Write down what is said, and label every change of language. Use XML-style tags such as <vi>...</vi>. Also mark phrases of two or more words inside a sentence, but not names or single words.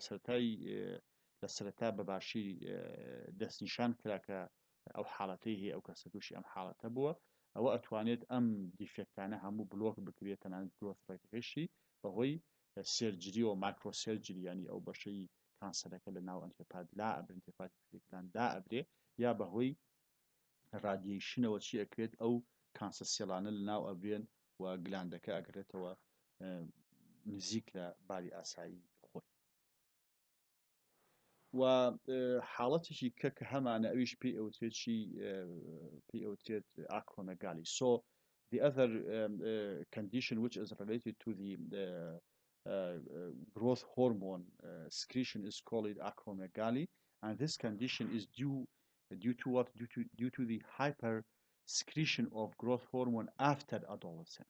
<ckb>لە سەرەتا بەباشی دەستنیشان کرا کە ئەو حاڵەتەی هەیە ئەو کەسە تووشی ئەم حاڵەتە بووە ئەوە ئەتوانێت ئەم دیفێکتانە هەموو بلۆک بکرێت تەنانەت گرۆث ڕێتەکەشی بەهۆی سێرجری و ماکرۆسێرجری ینی ئەو بەشەی کانسەرەکە لە ناو ئەنتیۆپات لا ئەبرێن ئەنتیۆپاتی پیتوتری دا ئەبرێ یا بەهۆی رادیشنەوە چی ئەکرێت ئەو کانسەر سێڵانە لە ناو ئەبرێن و گلاندەکە ئەگرێتەوە نزیک لە باری ئاسایی خۆی و حاڵەتێکی کە هەمانە ئەویش پێی ئەوترێت ئاکرۆمەگالی</ckb> <en>so the other condition which is related to the growth hormone secretion is called acromegaly, and this condition is due to what? Due to the hyper secretion of growth hormone after adolescence.</en>